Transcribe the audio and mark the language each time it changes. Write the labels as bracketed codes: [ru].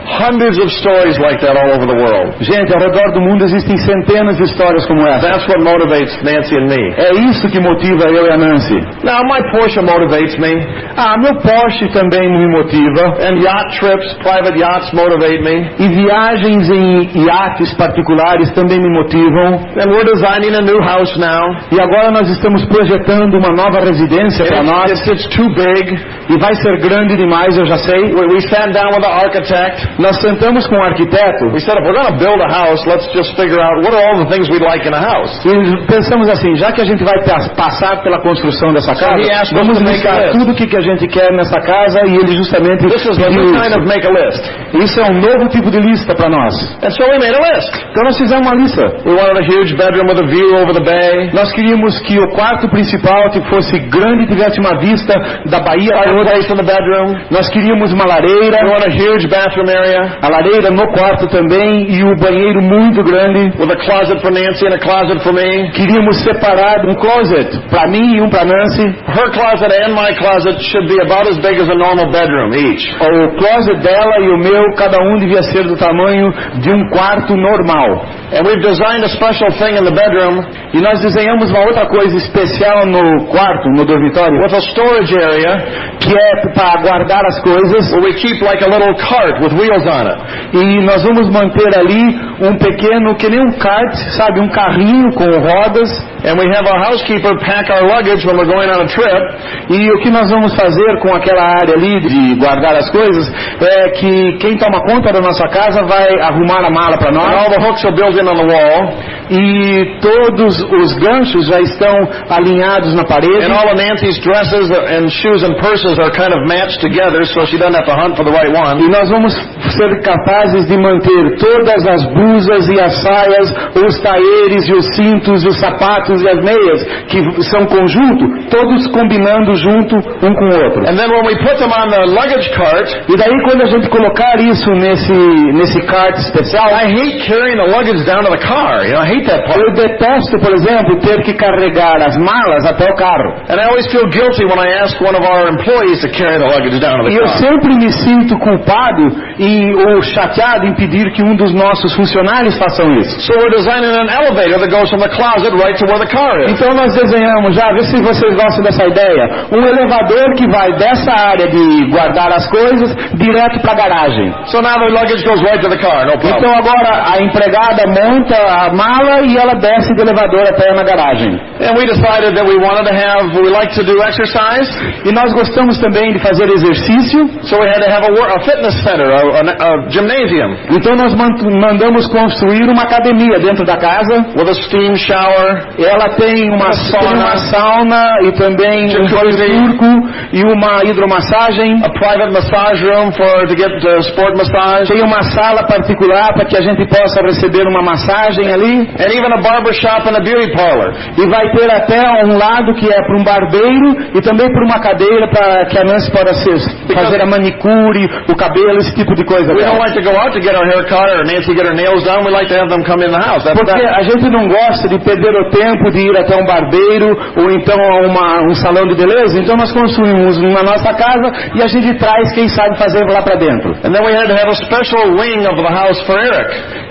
[en] Hundreds of stories like that all over the world. [pt] Gente, ao redor do mundo existem centenas de histórias como essa. [en] That's what motivates Nancy and me. [pt] É isso que motiva eu e a Nancy. [en] Now my Porsche motivates me. [pt] Meu Porsche também me motiva. [en] And yacht trips, private yachts motivate me. [pt] E viagens em iates particulares também me motivam. [en] And we're designing a new house now. [pt] E agora nós estamos projetando uma nova residência para nós. [en] It's too big. [pt] E vai ser grande demais, eu já sei. [en] We sat down with the architect. [pt] Nós sentamos com o arquiteto. [en] We said, if we're going to build a house, let's just figure out what are all the things we'd like in a house. [pt] E pensamos assim, já que a gente vai passar pela construção dessa casa, vamos listar tudo o que a gente quer nessa casa, e ele justamente pediu isso. Isso é um novo tipo de lista para nós. [en] And so we made a list. [pt] Então nós fizemos uma lista. [en] We wanted a huge bedroom with a view over the bay. [pt] Nós queríamos que o quarto principal fosse grande e tivesse uma vista da Bahia toda. Nós queríamos uma lareira. [en] We wanted a huge bathroom area. [pt] A lareira no quarto também, e o banheiro muito grande. [en] With a closet for Nancy and a closet for me. [pt] Queríamos separar um closet para mim e um para Nancy. [en] Her closet and my closet should be about as big as a normal bedroom each. [pt] O closet dela e o meu, cada um devia ser do tamanho de um quarto normal. [en] And we've designed a special thing in the bedroom. [pt] E nós desenhamos uma outra coisa especial no quarto, no dormitório. [en] With a storage area, [pt] que é para guardar as coisas. [en] Where we keep like a little cart with wheels on it. [pt] E nós vamos manter ali um pequeno, que nem um kart, sabe, um carrinho com rodas. [en] And we have our housekeeper pack our luggage when we're going on a trip. [pt] E o que nós vamos fazer com aquela área ali de guardar as coisas é que quem toma conta da nossa casa vai arrumar a mala para nós. [en] And all the hooks are built in on the wall. [pt] E todos os ganchos já estão alinhados na parede. [en] And all of Nancy's dresses and shoes and purses are kind of matched together, so she doesn't have to hunt for the right one. [pt] E nós vamos ser capazes de manter todas as blusas e as saias, os taieres e os cintos, os sapatos e as meias, que são conjunto, todos combinando junto um com o outro. [en] And then when we put them on the luggage cart, [pt] e daí quando a gente colocar isso nesse cart especial, [en] I hate carrying the luggage down to the car. You know, I hate that part. [pt] Eu detesto, por exemplo, ter que carregar as malas até o carro. [en] And I always feel guilty when I ask one of our employees to carry the luggage down to the car. [pt] E eu sempre me sinto culpado ou chateado em pedir que um dos nossos funcionários façam isso. [en] So we're designing an elevator that goes from the closet right to where the car is. [pt] Então nós desenhamos, já vê se vocês gostam dessa ideia, um elevador que vai dessa área de guardar as coisas direto para a garagem. [en] So now the luggage goes right to the car, no problem. [pt] Então agora a empregada monta a mala e ela desce do elevador até na garagem. [en] And we decided that we like to do exercise. [pt] E nós gostamos também de fazer exercício. [en] So we had to have a fitness center, a gymnasium. [pt] Então nós mandamos construir uma academia dentro da casa. [en] With a steam shower. [pt] Ela tem uma sauna e também um banho turco e uma hidromassagem. [en] A private massage room to get sport massage. [pt] Tem uma sala particular para que a gente possa receber uma massagem ali. [en] And even a barber shop and a beauty parlor. [pt] E vai ter até um lado que é para um barbeiro e também para uma cadeira para que a Nancy possa fazer a manicure, o cabelo, esse tipo de coisa. [en] We don't like to go out to get our hair cut or Nancy get her nails closed down, we like to have them come in the house. [pt] Porque a gente não gosta de perder o tempo de ir até um barbeiro ou então a um salão de beleza, então nós construímos na nossa casa e a gente traz quem sabe fazer lá para dentro. [en] And then we had to have a special wing of the house for Eric.